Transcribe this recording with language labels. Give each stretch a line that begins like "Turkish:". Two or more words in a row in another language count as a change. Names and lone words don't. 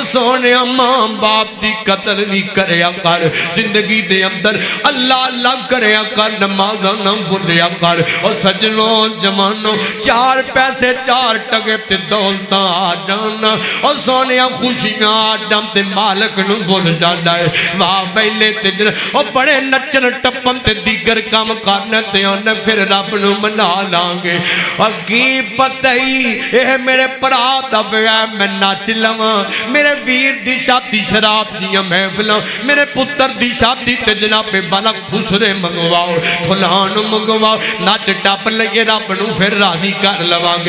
Punjabi: سونے ماں باپ دی قدر نہیں کریا کر زندگی دے اندر اللہ اللہ کریا کر نمازاں نہ بھولیا کر اور سجنوں جوانوں چار پیسے چار ٹکے تے دولتاں آ جانا اور سونے خوشیاں آ جان تے مالک نو بھول جانا ہے واہ پہلے تے اور بڑے نٹ نچن ٹپن تے دیگر کم کرنے تے آنے پھر رب نوں منا لانگے. اور کی پتا ہی یہ میرے بھرا دا ویاہ میں نچ لواں، میرے ویر دی شادی شراب دیاں محفلاں، میرے پتر دی شادی تے جنابے والا کھسرے منگواؤ فلاں منگواؤ، نچ ٹپ لئیے رب نوں پھر راضی کر لواں گے.